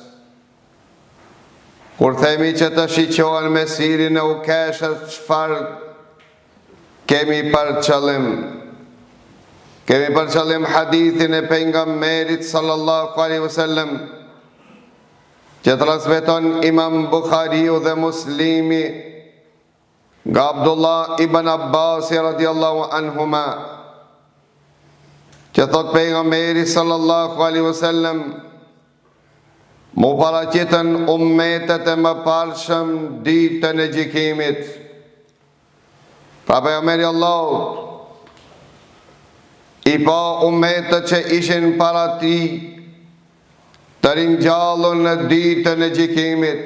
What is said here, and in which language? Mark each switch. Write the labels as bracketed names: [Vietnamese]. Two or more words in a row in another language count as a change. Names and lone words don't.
[Albanian] Kur themi që të shiqohen me syrin e ukeshës, çfarë kemi për qëllim? Kemi për qëllim hadithin e pejgamberit [Arabic] صلى الله عليه وسلم [Albanian] që transmeton Imam Bukhariu dhe Muslimi nga Abdullah ibn Abbas [Arabic] رضي الله عنهما [Albanian] që thot pejgamberi [Arabic] صلى الله عليه وسلم [Albanian] mu paraqiten ummetet e mëparshëm ditën e gjykimit. Pra pejgamberi Allahut I pa ummetet që ishin para ti të ringjallur në ditën e gjykimit.